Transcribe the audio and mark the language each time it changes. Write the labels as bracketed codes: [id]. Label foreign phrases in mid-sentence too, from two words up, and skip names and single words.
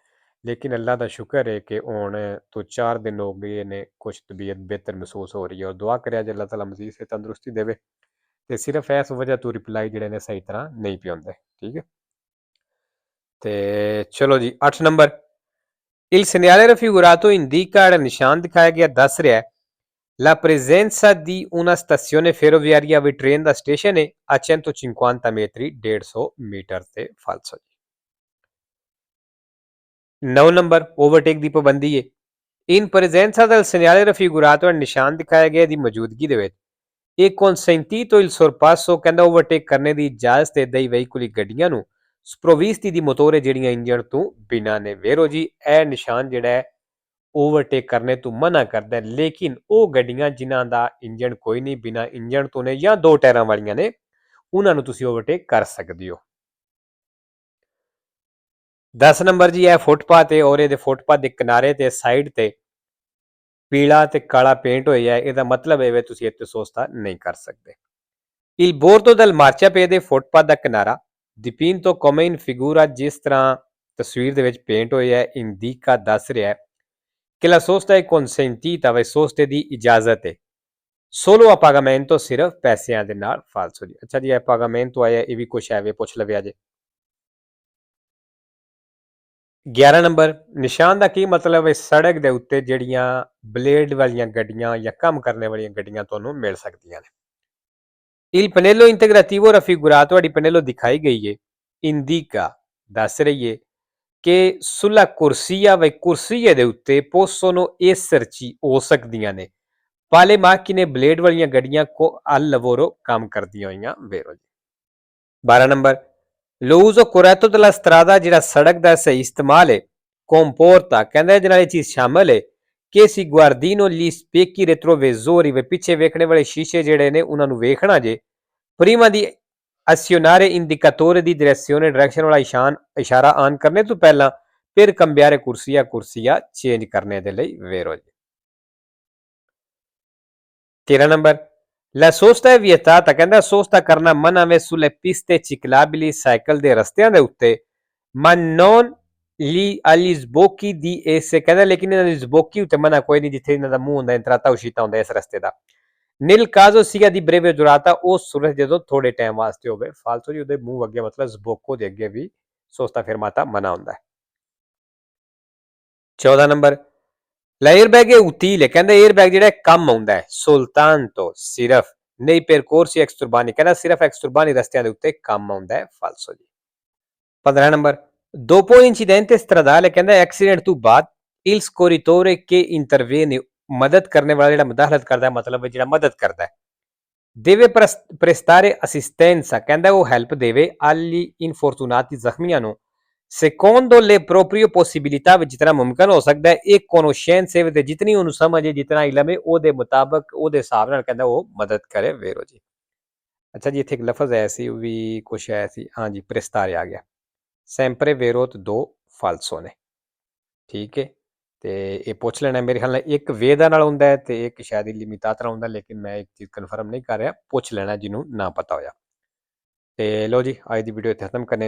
[pa] ਲੇਕਿਨ ਅੱਲਾ ਦਾ ਸ਼ੁਕਰ ਹੈ ਕਿ ਹੁਣ ਤੋਂ 4 ਦਿਨ ਹੋ ਗਏ ਨੇ ਕੁਛ ਤਬੀਅਤ ਬਿਹਤਰ ਮਹਿਸੂਸ ਹੋ ਰਹੀ ਹੈ। ਔਰ ਦੁਆ ਕਰਿਆ ਜੇ ਅੱਲਾਹ ਤਾਲਾ ਮਜ਼ੀਦ ਸੇ ਤੰਦਰੁਸਤੀ ਦੇਵੇ। ਤੇ ਸਿਰਫ ਇਸ ਵਜ੍ਹਾ ਤੋਂ ਰਿਪਲਾਈ ਜਿਹੜੇ ਨੇ ਸਹੀ ਤਰ੍ਹਾਂ ਨਹੀਂ ਪਏ ਹੁੰਦੇ। ਠੀਕ ਹੈ। ਤੇ ਚਲੋ ਜੀ। 8 ਨੰਬਰ [it] il segnale raffigurato indica [pa] ਜਿਹੜਾ ਨਿਸ਼ਾਨ ਦਿਖਾਇਆ ਗਿਆ ਦੱਸ ਰਿਹਾ [it] la presenza di una stazione ferroviaria [pa] ਵੀ ਟ੍ਰੇਨ ਦਾ ਸਟੇਸ਼ਨ ਹੈ [it] a 150 metri [pa] 150 ਮੀਟਰ ਤੇ। ਫਾਲਸੋ ਜੀ। 9 ਨੰਬਰ ਓਵਰਟੇਕ ਦੀ ਪਾਬੰਦੀ ਹੈ [it] in presenza del segnale raffigurato [pa] ਨਿਸ਼ਾਨ ਦਿਖਾਇਆ ਗਿਆ ਦੀ ਮੌਜੂਦਗੀ ਦੇ ਵਿੱਚ [it] E consentito il sorpasso [pa] ਕਹਿੰਦਾ ਓਵਰਟੇਕ ਕਰਨੇ ਦੀ ਇਜਾਜ਼ਤ ਹੈ [it] dei veicoli [pa] ਗੱਡੀਆਂ ਨੂੰ [it] sprovvisti di motore [pa] ਜਿਹੜੀਆਂ ਇੰਜਣ ਤੋਂ ਬਿਨਾਂ ਨੇ। ਵੇਰੋ ਜੀ ਇਹ ਨਿਸ਼ਾਨ ਜਿਹੜਾ ਹੈ ਓਵਰਟੇਕ ਕਰਨੇ ਤੋਂ ਮਨਾ ਕਰਦਾ ਹੈ, ਲੇਕਿਨ ਉਹ ਗੱਡੀਆਂ ਜਿਨ੍ਹਾਂ ਦਾ ਇੰਜਣ ਕੋਈ ਨਹੀਂ, ਬਿਨਾਂ ਇੰਜਣ ਤੋਂ ਨੇ ਜਾਂ ਦੋ ਟਾਇਰਾਂ ਵਾਲੀਆਂ ਨੇ, ਉਹਨਾਂ ਨੂੰ ਤੁਸੀਂ ਓਵਰਟੇਕ ਕਰ ਸਕਦੇ ਹੋ। 10 ਨੰਬਰ ਜੀ ਇਹ ਫੁੱਟਪਾਥ ਹੈ ਔਰ ਇਹਦੇ ਫੁੱਟਪਾਥ ਦੇ ਕਿਨਾਰੇ ਤੇ ਸਾਈਡ ਤੇ ਪੀਲਾ ਤੇ ਕਾਲਾ ਪੇਂਟ ਹੋਇਆ ਹੈ, ਇਹਦਾ ਮਤਲਬ ਹੈ ਵੀ ਤੁਸੀਂ ਇੱਥੇ ਸੋਸਤਾ ਨਹੀਂ ਕਰ ਸਕਦੇ। [it] Il bordo del marciapiede [pa] ਫੁੱਟਪਾਥ ਦਾ ਕਿਨਾਰਾ [it] dipinto come in figura [pa] ਜਿਸ ਤਰ੍ਹਾਂ ਤਸਵੀਰ ਦੇ ਵਿੱਚ ਪੇਂਟ ਹੋਇਆ ਹੈ ਇੰਡੀਕਾ ਦੱਸ ਰਿਹਾ ਹੈ ਕਿ [it] la sosta è consentita [pa] ਵੇ ਸੋਸਤੇ ਦੀ ਇਜਾਜ਼ਤ ਹੈ [it] solo a pagamento [pa] ਸਿਰਫ ਪੈਸਿਆਂ ਦੇ ਨਾਲ। ਫਾਲਸੋ ਜੀ। ਅੱਛਾ ਜੀ ਇਹ pagamento ਆਇਆ ਇਹ ਵੀ ਕੁਛ ਹੈ ਵੇ ਪੁੱਛ ਲਵਿਆ ਜੇ। 11 ਨੰਬਰ ਨਿਸ਼ਾਨ ਦਾ ਕੀ ਮਤਲਬ ਹੈ ਸੜਕ ਦੇ ਉੱਤੇ ਜਿਹੜੀਆਂ ਬਲੇਡ ਵਾਲੀਆਂ ਗੱਡੀਆਂ ਜਾਂ ਕੰਮ ਕਰਨ ਵਾਲੀਆਂ ਗੱਡੀਆਂ ਤੁਹਾਨੂੰ ਮਿਲ ਸਕਦੀਆਂ ਨੇ। [it] Il pannello integrativo raffigurato [pa] ਤੁਹਾਡੀ pannello ਦਿਖਾਈ ਗਈ ਹੈ indica ਦੱਸ ਰਹੀ ਹੈ ਕਿ [it] sulla corsia [pa] ਵੇ ਕੁਰਸੀਏ ਦੇ ਉੱਤੇ [it] possono esserci [pa] ਹੋ ਸਕਦੀਆਂ ਨੇ [it] pale macchine [pa] ਬਲੇਡ ਵਾਲੀਆਂ ਗੱਡੀਆਂ ਕੋ [it] al lavoro [pa] ਕੰਮ ਕਰਦੀਆਂ ਹੋਈਆਂ। ਵੇਰੋ ਜੀ। 12 ਨੰਬਰ [it] l'uso corretto della strada [pa] ਜਿਹੜਾ ਸੜਕ ਦਾ ਸਹੀ ਇਸਤੇਮਾਲ ਹੈ comporta ਕਹਿੰਦਾ ਇਹਦੇ ਨਾਲ ਇਹ ਚੀਜ਼ ਸ਼ਾਮਲ ਹੈ ਕਿ [it] si guardino gli specchi retrovisori [pa] ਵੇ ਪਿੱਛੇ ਵੇਖਣੇ ਵਾਲੇ ਸ਼ੀਸ਼ੇ ਜਿਹੜੇ ਨੇ ਉਹਨਾਂ ਨੂੰ ਵੇਖਣਾ ਜੇ [it] prima di azionare indicatore di direzione [pa] ਡਾਇਰੈਕਸ਼ਨ ਵਾਲਾ ਇਸ਼ਾਰਾ ਆਨ ਕਰਨੇ ਤੋਂ ਪਹਿਲਾਂ ਫਿਰ cambiare ਕੁਰਸੀਆ ਚੇਂਜ ਕਰਨੇ ਦੇ ਲਈ। ਵੇਰੋ ਜੀ। 13 ਨੰਬਰ [it] La sosta è vietata [pa] ਕਹਿੰਦਾ ਸੋਸਤਾ ਕਰਨਾ ਮਨਾ ਵੇ [it] sulle piste ciclabili [pa] ਸਾਈਕਲ ਦੇ ਰਸਤਿਆਂ ਦੇ ਉੱਤੇ [it] ma non agli sbocchi di esse [pa] ਕਹਿੰਦਾ ਲੇਕਿਨ ਇਹਨਾਂ ਦੀ ਸਬੋਕੀ ਉੱਤੇ ਮਨਾ ਕੋਈ ਨਹੀਂ ਜਿੱਥੇ ਇਹਨਾਂ ਦਾ ਮੂੰਹ ਹੁੰਦਾ [it] entrata uscita [pa] ਹੁੰਦਾ ਇਸ ਰਸਤੇ ਦਾ। [it] nel caso sia di breve durata [pa] ਉਹ ਸੂਰਜ ਜਦੋਂ ਥੋੜੇ ਟਾਈਮ ਵਾਸਤੇ ਹੋਵੇ। ਫਾਲਤੂ ਜੀ ਉਹਦੇ ਮੂੰਹ ਅੱਗੇ ਮਤਲਬ ਸਬੋਕੋ ਦੇ ਅੱਗੇ ਵੀ [it] sosta fermata [pa] ਮਨਾ ਹੁੰਦਾ ਹੈ। 14 ਨੰਬਰ [it] L'airbag è utile [pa] ਕਹਿੰਦਾ 에ਅਰਬੈਗ ਜਿਹੜਾ ਕੰਮ ਆਉਂਦਾ ਹੈ soltanto ਸਿਰਫ [it] nei percorsi exturbani [pa] ਕਹਿੰਦਾ ਸਿਰਫ exturbani ਰਸਤਿਆਂ ਦੇ ਉੱਤੇ ਕੰਮ ਆਉਂਦਾ ਹੈ। ਫਾਲਸੋ ਜੀ। 15 ਨੰਬਰ [it] dopo l'incidente stradale [pa] ਕਹਿੰਦਾ ਐਕਸੀਡੈਂਟ ਤੋਂ ਬਾਅਦ [it] il scorritore che interviene [pa] ਮਦਦ ਕਰਨ ਵਾਲਾ ਜਿਹੜਾ ਮਦਾਖਲਤ ਕਰਦਾ ਮਤਲਬ ਜਿਹੜਾ ਮਦਦ ਕਰਦਾ ਹੈ [it] deve prestare assistenza [pa] ਕਹਿੰਦਾ ਉਹ ਹੈਲਪ ਦੇਵੇ [it] agli infortunati [pa] ਜ਼ਖਮੀਆਂ ਨੂੰ [it] secondo le proprie possibilità [pa] ਜਿਤਨਾ ਮੁਮਕਨ ਹੋ ਸਕਦਾ ਹੈ ਇਹ conoscenze ਤੇ ਜਿਤਨੀ ਉਹਨੂੰ ਸਮਝ ਹੈ ਜਿਤਨਾ ਇਲਮ ਹੈ ਉਹਦੇ ਮੁਤਾਬਕ ਉਹਦੇ ਹਿਸਾਬ ਨਾਲ ਕਹਿੰਦਾ ਉਹ ਮਦਦ ਕਰੇ। ਵੇਰੋ ਜੀ। ਅੱਛਾ ਜੀ ਇੱਥੇ ਇੱਕ ਲਫ਼ਜ਼ ਆਇਆ ਸੀ ਉਹ ਵੀ ਕੁਛ ਆਇਆ ਸੀ ਹਾਂ ਜੀ ਪ੍ਰੇਸਤਾਰੇ ਆ ਗਿਆ [it] sempre vero [pa] ਤੇ ਦੋ ਫਾਲਸੋ ਨੇ। ਠੀਕ ਹੈ ਤੇ ਇਹ ਪੁੱਛ ਲੈਣਾ ਮੇਰੇ ਖਿਆਲ ਨਾਲ ਇੱਕ ਵੇਦਾ ਨਾਲ ਹੁੰਦਾ ਹੈ ਤੇ ਇੱਕ ਸ਼ਾਇਦ ਲਿਮਿਤਾਤ ਨਾਲ ਹੁੰਦਾ ਲੇਕਿਨ ਮੈਂ ਇੱਕ ਚੀਜ਼ ਕਨਫਰਮ ਨਹੀਂ ਕਰ ਰਿਹਾ ਪੁੱਛ ਲੈਣਾ ਜਿਹਨੂੰ ਨਾ ਪਤਾ ਹੋਇਆ। ਤੇ ਲੋ ਜੀ ਅੱਜ ਦੀ ਵੀਡੀਓ ਇੱਥੇ ਖਤਮ ਕਰਨੇ